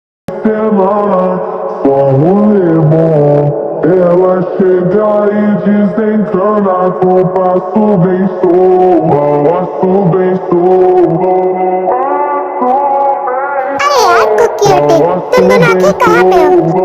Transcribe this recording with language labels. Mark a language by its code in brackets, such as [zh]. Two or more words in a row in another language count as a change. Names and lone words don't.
[pt] semana só rolê bom. Ela chega e desencana com passo bem passo bem [hi] अरे यार कुकी होते तुम दोनों आखिर कहाँ पे हो?